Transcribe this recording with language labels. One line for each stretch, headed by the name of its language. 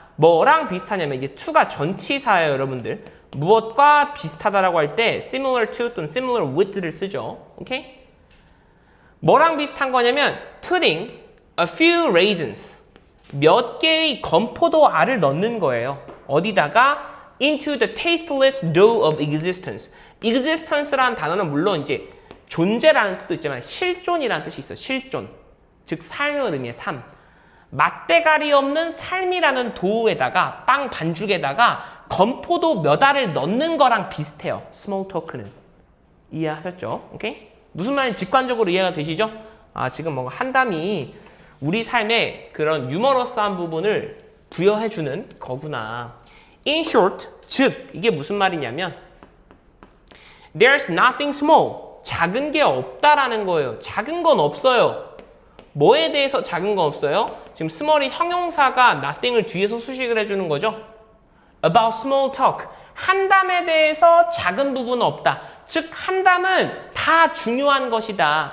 Korean: 뭐랑 비슷하냐면 이제 to가 전치사예요, 여러분들. 무엇과 비슷하다라고 할 때 similar to 또는 similar with를 쓰죠. 오케이? 뭐랑 비슷한 거냐면
English: putting a few raisins,
Korean: 몇 개의 건포도 알을 넣는 거예요. 어디다가?
English: into the tasteless dough of existence.
Korean: existence라는 단어는 물론 이제 존재라는 뜻도 있지만 실존이라는 뜻이 있어요. 실존. 즉 삶을 의미해 삶. 맛대가리 없는 삶이라는 도우에다가 빵 반죽에다가 건포도 몇 알을 넣는 거랑 비슷해요. 스몰 토크는. 이해하셨죠? 오케이? 무슨 말인지 직관적으로 이해가 되시죠? 지금 뭔가 한담이 우리 삶의 그런 유머러스한 부분을 부여해주는 거구나.
English: In short,
Korean: 즉 이게 무슨 말이냐면
English: There's nothing small.
Korean: 작은 게 없다라는 거예요. 작은 건 없어요. 뭐에 대해서 작은 건 없어요? 지금 small이 형용사가 nothing을 뒤에서 수식을 해주는 거죠.
English: About small talk.
Korean: 한담에 대해서 작은 부분은 없다. 즉 한담은 다 중요한 것이다.